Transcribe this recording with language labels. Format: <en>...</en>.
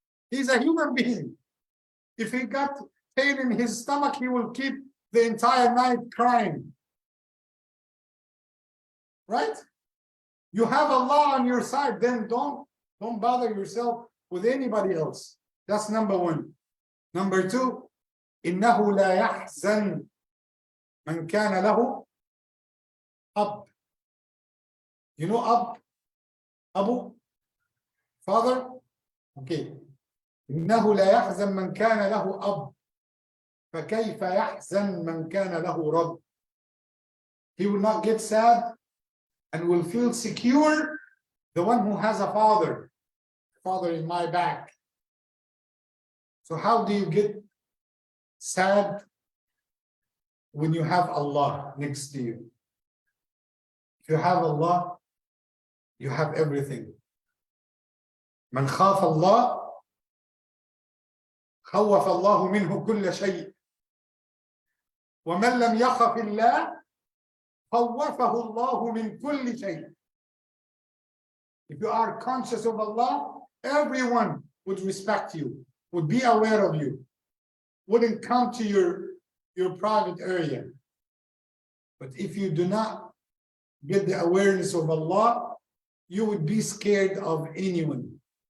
<en>He's a human being. If he got pain in his stomach, he will keep the entire night crying. Right? You have Allah on your side, then don't bother yourself with anybody else. That's number one. Number two,</en> <ar>إنه لا يحزن من كان له أب.</ar> <en>You know Ab? Abu? Father? Okay.</en> <ar>إنه لا يحزن من كان له أب فكيف يحزن من كان له رب.</ar> <en>He will not get sad and will feel secure, the one who has a father. Father in my back. So how do you get sad when you have Allah next to you? If you have Allah, you have everything.</en> <ar>من خاف الله خوف الله منه كل شيء ومن لم يخف الله خوفه الله من كل شيء.</ar> <en>If you are conscious of Allah, everyone would respect you, would be aware of you, wouldn't come to your private area. But if you do not get the awareness of Allah, you would be scared of anyone.</en>